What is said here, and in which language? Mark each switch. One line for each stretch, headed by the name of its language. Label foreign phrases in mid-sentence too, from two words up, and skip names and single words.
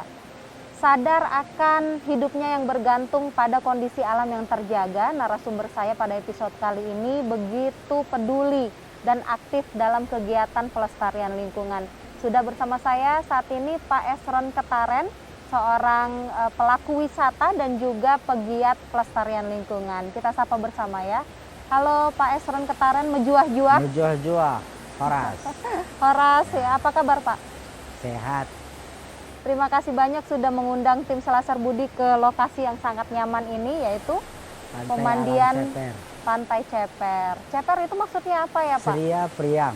Indonesian: Sadar akan hidupnya yang bergantung pada kondisi alam yang terjaga, narasumber saya pada episode kali ini begitu peduli dan aktif dalam kegiatan pelestarian lingkungan. Sudah bersama saya saat ini Pak Esron Ketaren, seorang pelaku wisata dan juga pegiat pelestarian lingkungan. Kita sapa bersama ya. Halo Pak Esron Ketaren, mejuah-juah. Mejuah-juah, Horas. Horas ya, apa kabar Pak? Sehat. Terima kasih banyak sudah mengundang tim Selasar Budi ke lokasi yang sangat nyaman ini, yaitu pemandian Pantai Ceper. Ceper itu maksudnya apa ya Pak? Ceria Priang.